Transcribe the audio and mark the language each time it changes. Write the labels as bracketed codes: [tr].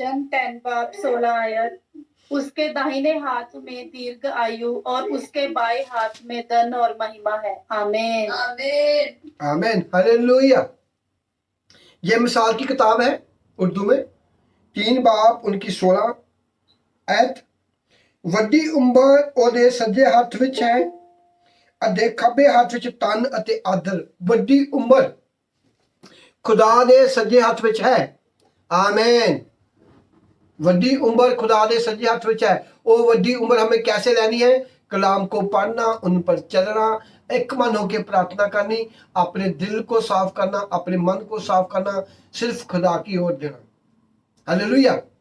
[hi] 10 बाब 16 आयत, उसके दाहिने हाथ में दीर्घ आयु और उसके बाएं हाथ में धन और महिमा है। आमीन आमीन आमीन। हालेलुया। ये मिसाल की किताब है उर्दू में, 3 बाब उनकी 16 आयत। [pa] ਵੱਡੀ ਉਮਰ ਉਹਦੇ ਸੱਜੇ ਹੱਥ ਵਿੱਚ ਹੈ ਅਤੇ ਖੱਬੇ ਹੱਥ ਵਿੱਚ ਧਨ ਅਤੇ ਆਦਰ। ਵੱਡੀ ਉਮਰ खुदा दे सज्जे हाथ विच है। आमीन। वड्डी उम्र खुदा दे सज्जे हाथ विच है। [hi] वो वड्डी उम्र हमें कैसे लेनी है? कलाम को पढ़ना, उन पर चलना, एक मन होकर प्रार्थना करनी, अपने दिल को साफ करना, अपने मन को साफ करना, सिर्फ खुदा की ओर देना। हालेलुया।